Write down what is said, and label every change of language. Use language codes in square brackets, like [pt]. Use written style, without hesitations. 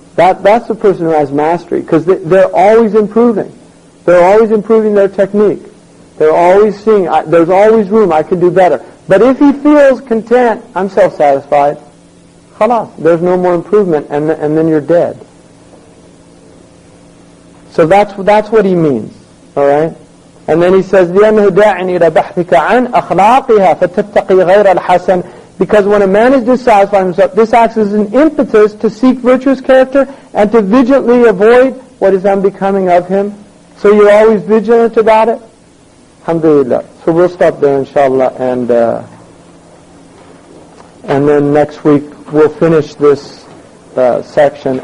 [en] That's the person who has mastery, because they're always improving. They're always improving their technique. They're always seeing, there's always room, I can do better. But if he feels content, I'm self-satisfied, khalas, there's no more improvement, and then you're dead. So that's what he means. All right? And then he says, [ar] لِأَنَّهُ دَاعٍ إِلَى بَحْثِكَ عَنْ أَخْلَاقِهَا فَتَتَّقِي غَيْرَ الْحَسَنِ. [en] Because when a man is dissatisfied with himself, this acts as an impetus to seek virtuous character and to vigilantly avoid what is unbecoming of him. So you're always vigilant about it? Alhamdulillah. So we'll stop there, inshallah, and then next week we'll finish this section.